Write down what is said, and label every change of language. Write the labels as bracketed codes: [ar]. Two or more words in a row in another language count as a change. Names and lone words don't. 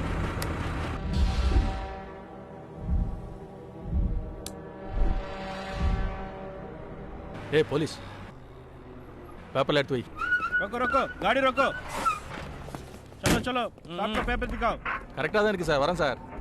[ta] ஏய் போலீஸ், பேப்பர்ல எடுத்து வை. [hi] रोको रोको, गाड़ी रोको. चलो चलो, आपका पेपर दिखाओ. [ta] கரெக்டாக தான் இருக்கு சார், வரேன் சார்.